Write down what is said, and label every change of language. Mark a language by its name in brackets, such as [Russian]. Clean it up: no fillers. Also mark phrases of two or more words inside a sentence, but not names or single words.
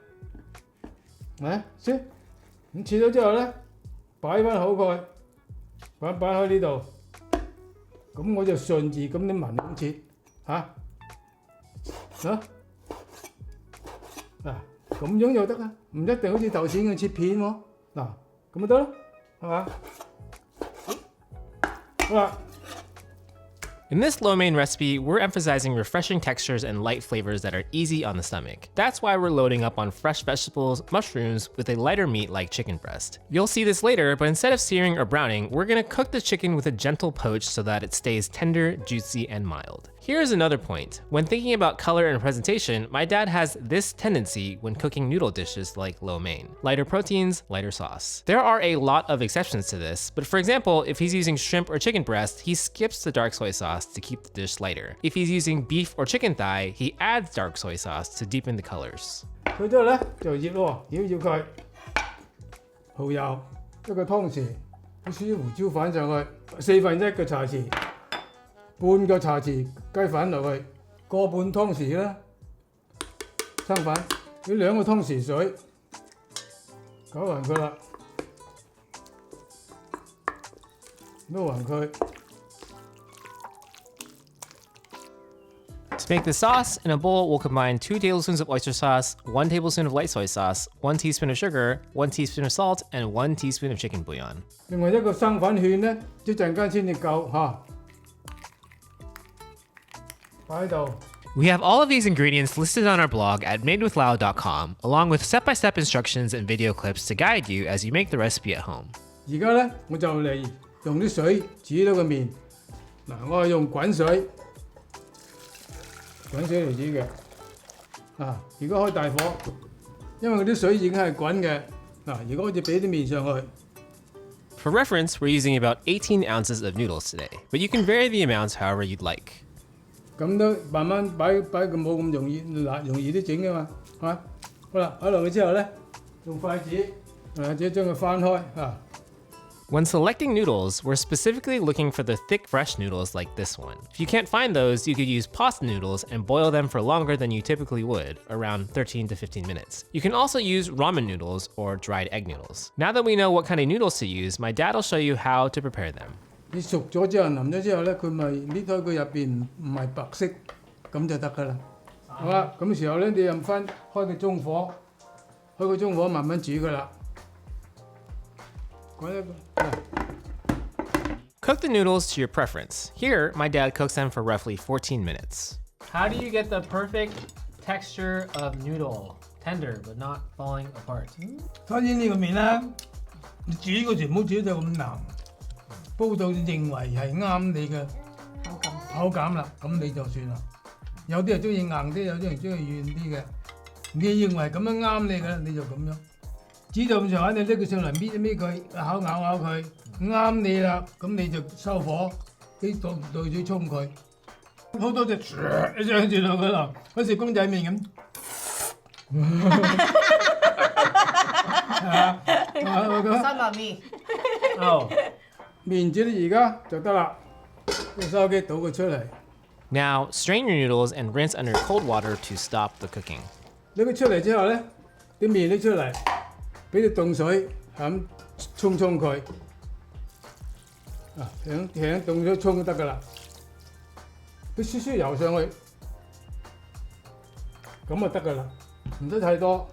[Cantonese] 先咁切咗之後咧，擺翻好佢，擺喺呢度，咁我就順住咁啲紋咁切嚇。嗱，咁樣又得啊，唔一定好似頭先咁切片喎。嗱，咁咪得咯，係嘛？好啦。 [English] In this lo mein recipe, we're emphasizing refreshing textures and light flavors that are easy on the stomach. That's why we're loading up on fresh vegetables, mushrooms, with a lighter meat like chicken breast. You'll see this later, but instead of searing or browning, we're gonna cook the chicken with a gentle poach so that it stays tender, juicy, and mild. Here's another point. When thinking about color and presentation, my dad has this tendency when cooking noodle dishes like lo mein. Lighter proteins, lighter sauce. There are a lot of exceptions to this, but for example, if he's using shrimp or chicken breast, he skips the dark soy sauce to keep the dish lighter. If he's using beef or chicken thigh, he adds dark soy sauce to deepen the colors. [Cantonese] 佢之後咧就醃咯，醃佢，蠔油一個湯匙，啲胡椒粉上去1/4個茶匙。半個茶匙雞粉落去，個半湯匙啦，生粉，要2個湯匙水，攪勻佢啦，撈勻佢。 [English] To make the sauce, in a bowl, we'll combine 2 tablespoons of oyster sauce, 1 tablespoon of light soy sauce, 1 teaspoon of sugar, 1 teaspoon of salt, and 1 teaspoon of chicken bouillon. [Cantonese] 另外一個生粉芡咧，一陣間先至夠嚇。 [English] We have all of these ingredients listed on our blog at madewithlau.com, along with step-by-step instructions and video clips to guide you as you make the recipe at home. [Cantonese] 而家咧我就嚟用啲水煮到個麵。嗱，我係用滾水嚟煮嘅。而家開大火，因為嗰啲水已經係滾嘅。嗱，而家我就俾啲麵上去。 [English] For reference, we're using about 18 ounces of noodles today, but you can vary the amounts however you'd like. [Cantonese] 咁都慢慢擺佢冇咁容易啲整嘅嘛，係嘛？好啦，擺落去之後咧，用筷子或者將佢翻開啊。 [English] When selecting noodles, we're specifically looking for the thick, fresh noodles like this one. If you can't find those, you could use pasta noodles and boil them for longer than you typically would, around 13 to 15 minutes. You can also use ramen noodles or dried egg noodles. Now that we know what kind of noodles to use, my dad will show you how to prepare them. [Cantonese] 你熟咗之後，腍咗之後咧，佢咪搣開佢入邊唔係白色，咁就得㗎啦。好啦，咁時候咧，你又開個中火，慢慢煮㗎啦。 [English] Cook the noodles to your preference. Here, my dad cooks them for roughly 14 minutes. How do you get the perfect texture of noodle? Tender but not falling apart. [Cantonese] 首先呢個麵咧，你煮嗰時唔好煮到咁腍。煲到認為係啱你嘅口感啦，咁你就算啦。有啲人中意硬啲，有啲人中意軟啲嘅。你認為咁樣啱你嘅，你就咁樣。煮到咁上下，你拎佢上嚟搣一搣佢，咬佢，啱你啦，咁你就收火，俾倒水沖佢。好多隻一上住落去啦，好似公仔麵咁。三百米。哦。麵煮到而家就得啦，用收機倒佢出嚟。 [English] Now, strain your noodles and rinse under cold water to stop the cooking. [Cantonese] 拎佢出嚟之後咧，啲麵拎出嚟，俾啲凍水咁沖佢。輕凍水沖就得㗎啦。俾少少油上去，咁就得㗎啦，唔使太多。